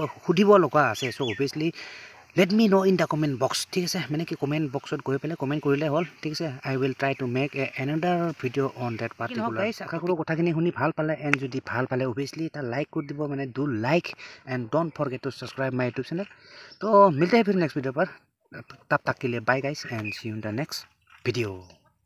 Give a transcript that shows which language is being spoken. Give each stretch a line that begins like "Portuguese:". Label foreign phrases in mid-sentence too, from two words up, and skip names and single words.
Assamese: সুধিব লগা আছে
English: So obviously let me know in the comment box
Assamese: ঠিক আছে মানে কমেণ্ট বক্সত গৈ পেলাই কমেণ্ট কৰিলে হ'ল ঠিক আছে
English: I will try to make another video on that particular
Assamese: আশা কৰোঁ কথাখিনি শুনি ভাল পালে
English: and
Assamese: যদি ভাল পালে অভিয়াছলি এটা লাইক কৰি দিব মানে
English: do like and don't forget to subscribe my YouTube channel
Hindi: तो मिलते हैं फिर नेक्स्ट वीडियो पर तब तक के लिए
English: bye guys and see you in the next video